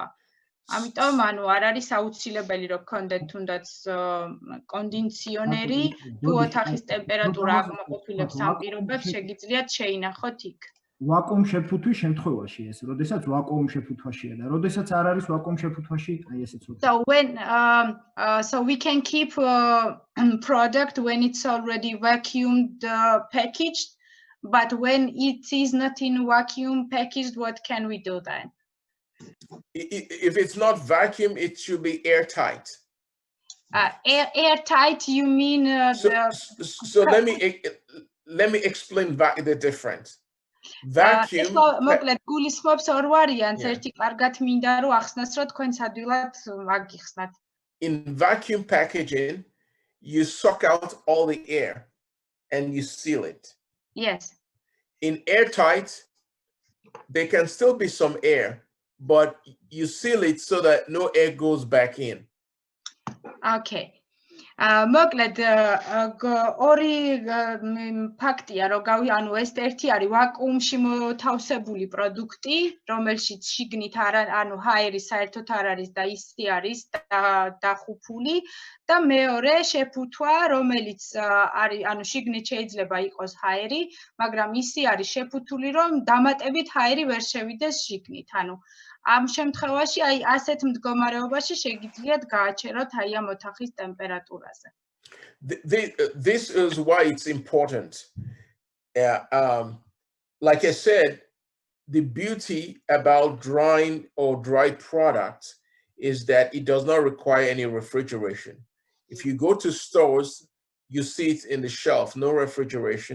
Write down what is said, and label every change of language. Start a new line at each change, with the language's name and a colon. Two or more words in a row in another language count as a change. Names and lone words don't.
Georgian: ამიტომ ანუ არ არის აუცილებელი რომ გქონდეთ თუნდაც კონდიციონერი, თუ ოთახის ტემპერატურა აღმოყოფილებს ამ პირობებს, შეგიძლიათ შეინახოთ იქ. ვაკუუმ შეფუთვის შემთხვევაში ეს, როდესაც ვაკუუმ შეფუთვაშია და როდესაც არ არის ვაკუუმ შეფუთვაში, აი ესეც ვთქვი.
English: So so we can keep product when it's already vacuumed packaged, but when it is not in vacuum packaged, what can we do then? If it's not vacuum, it should be airtight. Airtight, you mean so let me explain the difference. Vacuum.
Georgian: მოკლედ გულისხმობს ორ ვარიანტს, ერთი კარგად მინდა რომ ახსნას, რომ თქვენ სადვილად მაგიხსნათ.
English: In vacuum packaging, you suck out all the air and you seal it. Yes. In airtight, there can still be some air, but you seal it so that no air goes back in. Okay.
Georgian: მოკლედ ორი ფაქტია, რომ ანუ ეს ერთი არის ვაკუუმში მოთავსებული პროდუქტი, რომელშიც შიგნით ანუ ჰაერი საერთოდ არ არის და ისი არის დახუფული და მეორე შეფუთვა, რომელიც არის ანუ შიგნით შეიძლება იყოს ჰაერი, მაგრამ ისი არის შეფუთული, რომ დამატებით ჰაერი ვერ შევიდეს შიგნით, ანუ ამ შემთხვევაში აი ასეთ მდგომარეობაში შეგიძლიათ გააჩეროთ აი ამ ოთახის ტემპერატურაზე.
English: This is why it's important. Like I said, the beauty about dry products is that it does not require any refrigeration. If you go to stores, you see it in the shelf, no refrigeration.